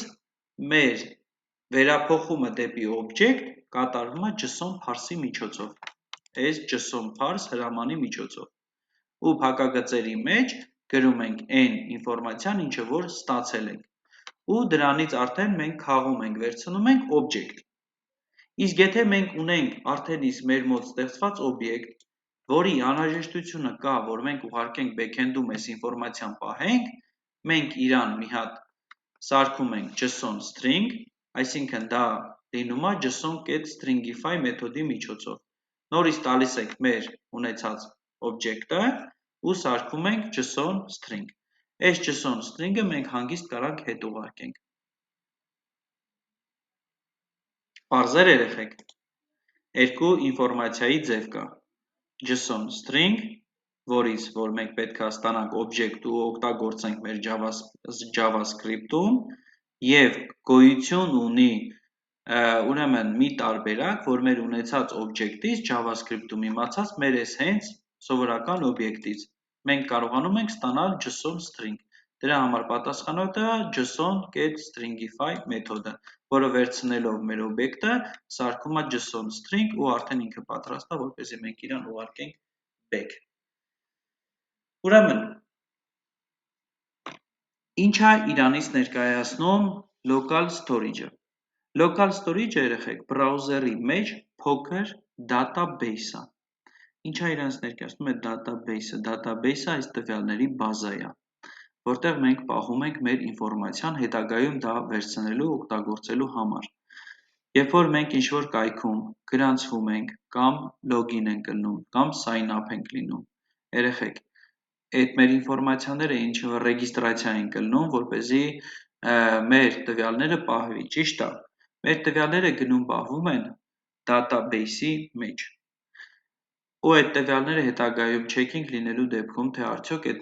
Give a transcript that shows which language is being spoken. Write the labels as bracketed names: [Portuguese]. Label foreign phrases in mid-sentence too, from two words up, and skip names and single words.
[Armenian] մեր վերափոխումը դեպի object կատարվում է [English] JSON parse- [Armenian] ի միջոցով, այս [English] JSON parse [Armenian] հրամանի միջոցով, ու փակագծերի մեջ գրում ենք այն ինֆորմացիան, ինչը որ ստացել ենք, ու դրանից արդեն մենք քաղում ենք, վերցնում ենք object։ Իսկ եթե մենք ունենք արդեն իսկ մեր մոտ ստեղծված օբյեկտ, որի անհրաժեշտությունը կա, որ մենք ուղարկենք back-end-ում այս ինֆորմացիան պահենք, մենք իրան մի հատ սարքում ենք [English] JSON string, [Armenian] այսինքն դա լինում է [English] JSON get stringify [Armenian] մեթոդի միջոցով։ Նորից տալիս ենք մեր ունեցած օբյեկտը ու սարքում ենք [English] JSON string։ [Armenian] Այս [English] JSON string- [Armenian] ը մենք հանգիստ կարանք հետ ուղարկենք։ Պարզեր երեխեք, երկու ինֆորմացիայի ձև կա։ [English] JSON string, [Armenian] որից որ մենք պետք է ստանանք օբյեկտ ու օգտագործենք մեր JavaScript-ում, եւ գոյություն ունի ուրեմն մի տարբերակ, որ մեր ունեցած օբյեկտից JavaScript-ում իմացած մեր այս հենց սովորական օբյեկտից մենք կարողանում ենք ստանալ [English] JSON string։ [Armenian] Դրա համար պատասխանատու է [English] JSON get stringify [Armenian] մեթոդը, որը վերցնելով մեր օբյեկտը սարքում է [English] JSON string [Armenian] ու արդեն ինքը պատրաստ է, որպեսզի մենք իրան ուղարկենք back։ Ուրեմն, ինչ է իրանից ներկայացնում [English] local storage- [Armenian] ը։ [English] Local storage- [Armenian] ը երեխեք բրաուզերի մեջ փոքր database-ը։ Ինչ է իրանից ներկայացնում է database-ը։ Database-ը այս տվյալների բազա է, որտեղ մենք պահում ենք մեր ինֆորմացիան հետագայում դա վերցնելու օգտագործելու համար։ Երբ որ մենք ինչ-որ կայքում գրանցվում ենք կամ login ենք կլնում կամ [English] sign up [Armenian] ենք լինում, երեխեք, այդ մեր ինֆորմացիաները ինչ-որ ռեգիստրացիա են կլնում, որպեսզի մեր տվյալները պահվի, ճիշտ է։ Մեր տվյալները գնում պահվում են database-ի մեջ։ Ու այդ տվյալները հետագայում checking լինելու դեպքում, թե արդյոք այդ